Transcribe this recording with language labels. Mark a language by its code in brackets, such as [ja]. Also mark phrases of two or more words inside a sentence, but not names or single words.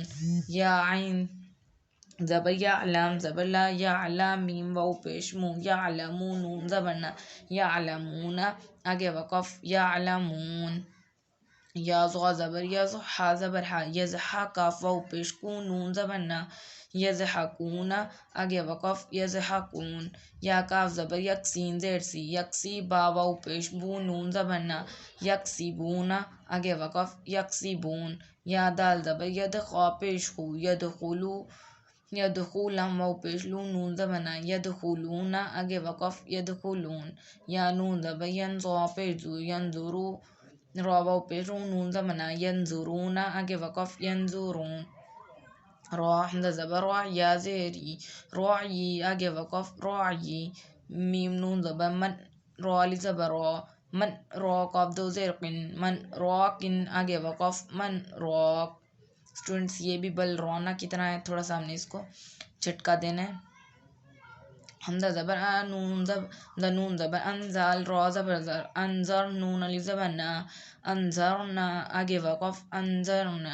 [ur] یا عین زبر یا، لام زبر لا، یعلا میم واو پیش مو، یعلمون نون زبر نا، یعلمون آگے وقف یعلمون۔ یا ضا زبر یض، حا زبر حا، یضحا کاف واو پیش کو نون زبر نا، یضحکون آگے وقف یضحکون۔ یا کاف زبر یک، سین زیر سی، یکسی با واو پیش بو نون زبر نا، یکسیبون آگے وقف یکسیبون۔ یا دال زبر ید، خا پیش خو، یدخلو، یدخو لام واو پیش لو نون زبر نا، یدخلون آگے وقف یدخلون۔ یا نون زبر ین، ضا پیش زو، ینظرو، را واو پیش رو نون زبر نا، ینظرون آگے وقف ینظرون۔ را حمزہ زبر را، یا زیر ای، راعی آگے وقف راعی۔ میم نون زبر من، را الف زبر را، من را قاف دو زیر قن، من راکن آگے وقف من راک۔ اسٹوڈنٹس یہ بھی بل رونا کی طرح ہے، تھوڑا سا ہم نے اس کو جھٹکا دینا ہے۔ حمزہ زبر آ، نون زبر انزال، را زبر زر، انظر نون الف زبر نا، انظرنا آگے وقف انظرنا۔